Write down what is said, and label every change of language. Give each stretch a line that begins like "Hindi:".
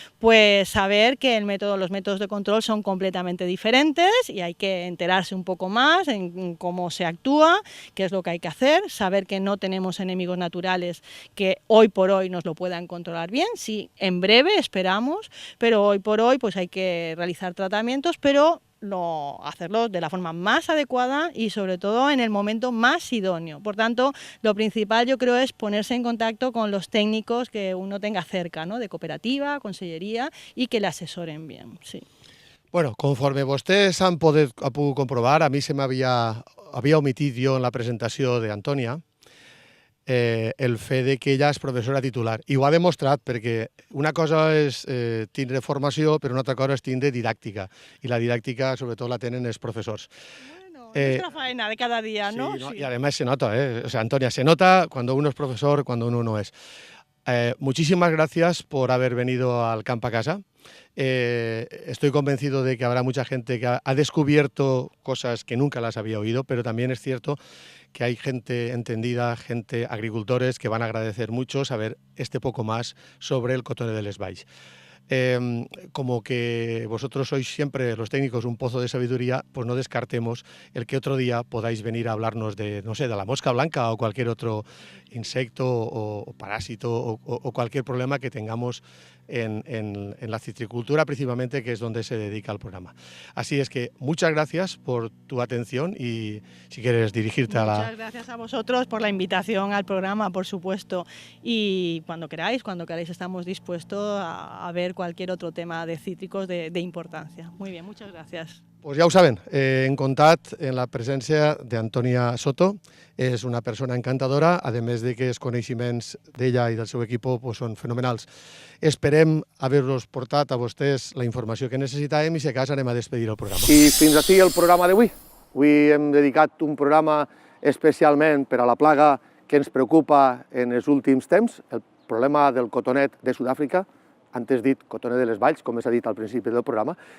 Spanish: pues saber que los métodos de control son completamente diferentes y hay que enterarse un poco más en cómo se actúa, qué es lo que hay que hacer, saber que no tenemos enemigos naturales que hoy por hoy nos lo puedan controlar bien, sí, en breve esperamos, pero hoy por hoy pues hay que realizar tratamientos, pero hacerlo de la forma más adecuada y sobre todo en el momento más idóneo. Por tanto, lo principal yo creo es ponerse en contacto con los técnicos que uno tenga cerca, ¿no? De cooperativa, consellería, y que le asesoren bien. Sí.
Catalan: Bueno, conforme vostès han pogut comprovar, a mi se m'havia omitit jo en la presentació d'Antònia el fet de que ella és professora titular. I ho ha demostrat perquè una cosa és tindre formació, però una altra cosa és tindre didàctica. I la didàctica, sobretot, la tenen els professors.
Spanish: Bueno, nuestra faena de cada día, ¿no? Sí, ¿no? Sí. Y además se nota, o sea, Antonia, se nota cuando uno es profesor, cuando uno no es. Muchísimas gracias por haber venido al Camp a Casa. Estoy convencido de que habrá mucha gente que ha descubierto cosas que nunca las había oído, pero también es cierto que hay gente entendida, agricultores que van a agradecer mucho saber este poco más sobre el cotonet de les Valls. Como que vosotros sois siempre, los técnicos, un pozo de sabiduría, pues no descartemos el que otro día podáis venir a hablarnos de, no sé, de la mosca blanca o cualquier otro insecto o parásito o cualquier problema que tengamos en la citricultura, principalmente, que es donde se dedica el programa. Así es que muchas gracias por tu atención y si quieres dirigirte a la... Muchas gracias a vosotros por la invitación al programa, por supuesto, y cuando queráis estamos dispuestos a ver cualquier otro tema de cítricos de importancia. Muy bien, muchas gracias.
Catalan: Pues ja ho saben, hem comptat en la presència d'Antònia Soto. És una persona encantadora, a més de que els coneixements d'ella i del seu equip pues, són fenomenals. Esperem haver-los portat a vostès la informació que necessitàvem i, si a cas, anem a despedir el programa. I fins aquí el programa d'avui. Avui hem dedicat un programa especialment per a la plaga que ens preocupa en els últims temps, el problema del cotonet de Sud-àfrica, antes dit cotonet de les Valls, com s'ha dit al principi del programa.